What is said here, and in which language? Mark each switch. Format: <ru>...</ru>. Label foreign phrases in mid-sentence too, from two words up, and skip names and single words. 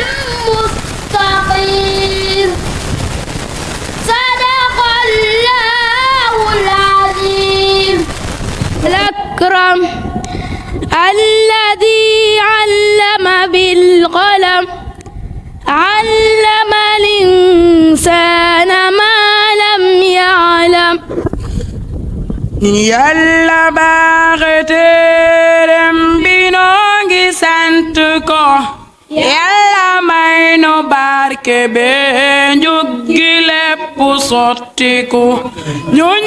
<ar>مستقيم صدق الله العظيم الأكرم الذي علم بالقلم علم الإنسان ما لم يعلم</ar> <wo>Yàlla baaxe téereem bi noo ngi sant ko Yàlla may nu barke bee njug gi lépp sottiku ñun</wo>